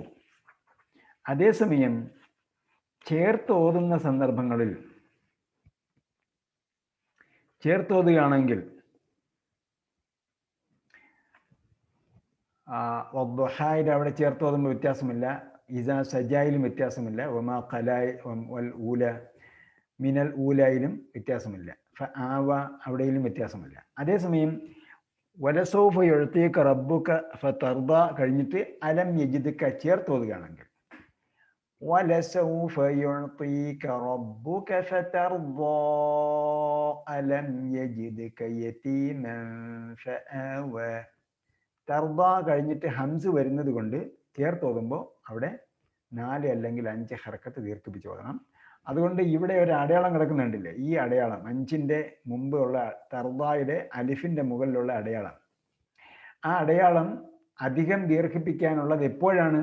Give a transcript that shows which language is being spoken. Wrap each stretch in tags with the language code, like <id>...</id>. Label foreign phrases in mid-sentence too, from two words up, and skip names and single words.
<ml>അതേസമയം ചേർത്ത് ഓതുന്ന സന്ദർഭങ്ങളിൽ ചേർത്തോതുകയാണെങ്കിൽ വദ്ദുഹായിൽ അവിടെ ചേർത്തോതുമ്പോൾ വ്യത്യാസമില്ല, ഇസാ സജായിലും വ്യത്യാസമില്ല, വമാ ഖലായ് വൽ ഊല മിനൽ ഊലായിലും വ്യത്യാസമില്ല, ഫആവ അവിടെയിലും വ്യത്യാസമില്ല.</ml> <ar>അതേസമയം ولسوف يعطيك ربك فترضى കഴിഞ്ഞിട്ട് ألم يجدك ചേർത്തോതുകയാണെങ്കിൽ وَلَسَوْفَ يُعْطِيكَ رَبُّكَ فَتَرْضَى أَلَمْ يَجِدْكَ يَتِيمًا فَآوَى.</ar> <ml>തർദ കഴിഞ്ഞിട്ട് ഹംസ് വരുന്നത് കൊണ്ട് ചേർത്തോതുമ്പോൾ അവിടെ 4 അല്ലെങ്കിൽ 5 ഹർക്കത്ത് ദീർഘിപ്പിച്ച് ഓതണം. അതുകൊണ്ട് ഇവിടെ ഒരു അടയാളം കിടക്കുന്നുണ്ടല്ലേ, ഈ അടയാളം 5ന്റെ മുമ്പ് ഉള്ള തർദയുടെ അലിഫിന്റെ മുകളിലുള്ള അടയാളം, ആ അടയാളം അധികം ദീർഘിപ്പിക്കാനുള്ളത് എപ്പോഴാണ്?</ml>